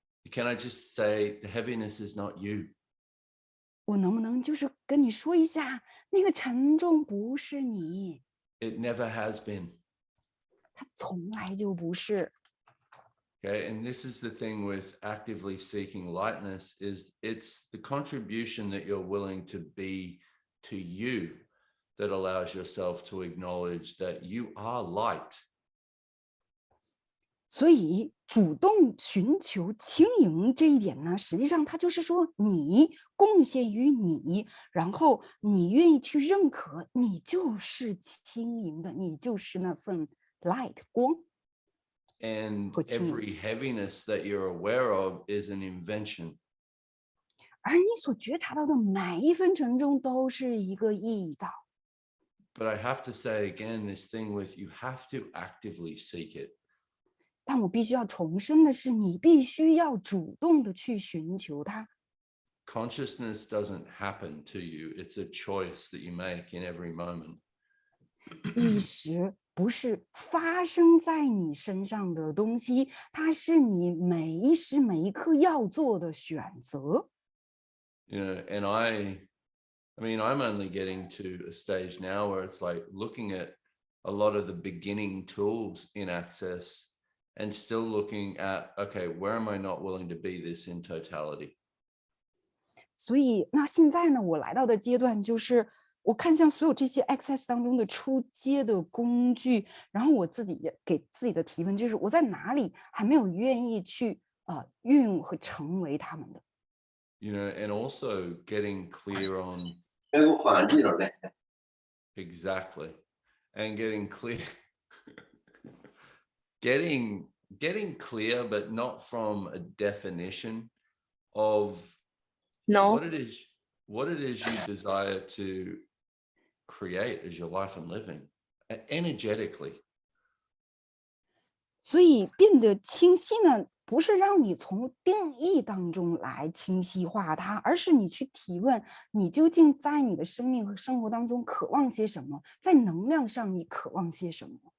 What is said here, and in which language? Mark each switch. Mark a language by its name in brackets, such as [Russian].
[English] Can I just say the heaviness is not you? [Chinese] 我能不能就是跟你说一下，那个沉重不是你， [English] It never has been. [Chinese] 它从来就不是。 [English] Okay, and this is the thing with actively seeking lightness, is it's the contribution that you're willing to be to you that allows yourself to acknowledge that you are light. [Chinese] 所以主动寻求轻盈这一点呢，实际上它就是说你贡献于你，然后你愿意去认可你就是轻盈的，你就是那份 light 光。 [English] And [Chinese] 和轻盈。 [English] every heaviness that you're aware of is an invention. [Chinese] 而你所觉察到的每一分沉重都是一个臆造。 [English] But I have to say again, this thing with you have to actively seek it. [Chinese] 但我必须要重申的是，你必须要主动的去寻求它。 [English] Consciousness doesn't happen to you. It's a choice that you make in every moment. [Chinese] 意识不是发生在你身上的东西，它是你每一时每一刻要做的选择。 [English] You know, and I mean, I'm only getting to a stage now where it's like looking at a lot of the beginning tools in Access and still looking at, okay, where am I not willing to be this in totality? [Chinese] 所以，那现在呢，我来到的阶段就是，我看向所有这些 Access 当中的初阶的工具，然后我自己也给自己的提问就是，我在哪里还没有愿意去运用和成为他们的。 [English] You know, and also getting clear on exactly, and getting clear, getting clear, but not from a definition of what it is you desire to create as your life and living energetically. [Chinese] 所以变得清晰呢，不是让你从定义当中来清晰化它，而是你去提问，你究竟在你的生命和生活当中渴望些什么，在能量上你渴望些什么。